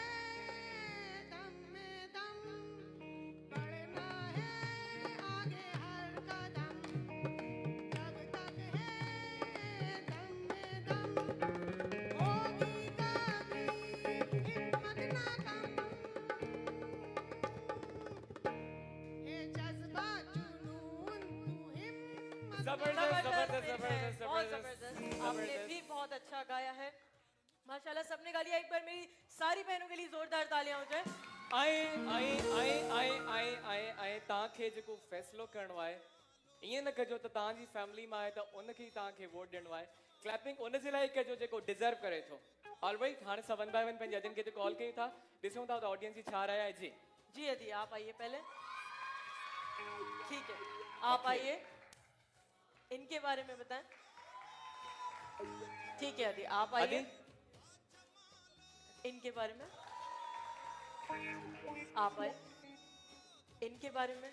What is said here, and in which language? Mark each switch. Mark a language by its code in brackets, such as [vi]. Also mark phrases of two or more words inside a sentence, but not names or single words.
[hi] दम में दम बढ़ना है आगे हर कदम जब तक है दम में दम होगी कभी हिम्मत ना कम ये जज्बा जुनून तू हिम्मत जबरदस्त जबरदस्त बहुत जबरदस्त जबरदस्त। आपने भी बहुत अच्छा गाया है माशाल्लाह। सबने गा लिया। एक बार मेरी सारी बहनों के लिए जोरदार तालियां हो जाए। [sd] ऐं तव्हांखे जेको फ़ैसिलो करिणो आहे ईअं न कजो त तव्हांजी फैमिली मां आहे त उनखे ई तव्हांखे वोट ॾियणो आहे। क्लैपिंग उन जे लाइ कजो जेको डिज़र्व करे थो। ऑलराइट, हाणे असां [en] one by one [sd] पंहिंजे अजन खे हिते कॉल कयूं था, ॾिसूं था त ऑडियंस जी छा राय आहे। जी [hi] जी अदी आप आइए पहले। ठीक है आप आइए, इनके बारे में बताएं। ठीक है अदी आप आइए, अदी इनके बारे में आप आए, इनके बारे में।